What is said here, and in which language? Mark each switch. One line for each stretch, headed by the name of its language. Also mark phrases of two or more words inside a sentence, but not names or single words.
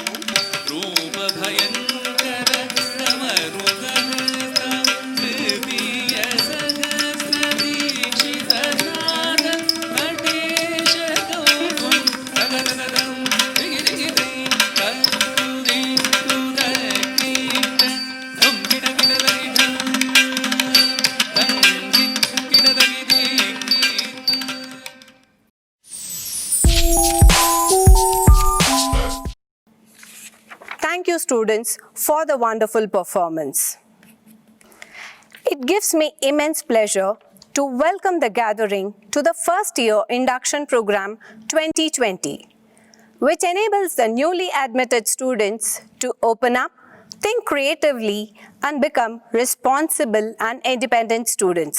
Sanskrit: ರೂಪ ಭಯಂಕರ ರಮರುಗ ಹೃದಯ ಸಹಸ್ರ ದೀಕ್ಷಿತ ನಾದ ನಟೇಶ ಗೌರಂ ರಗರಗರಂ ರಿಗಿರಿಗಿರಿ ಕರುದಿ ಕುದಕೀಟ ಧಂ ಕಿಡ ಕಿಡದಗಿ ಧಂ ಧಂಗಿ ಕಿಡದಗಿ ದೀಕಿ
English: Thank you, students, for the wonderful performance. It gives me immense pleasure to welcome the gathering to the first year induction program 2020, which enables the newly admitted students to open up, think creatively, and become responsible and independent students.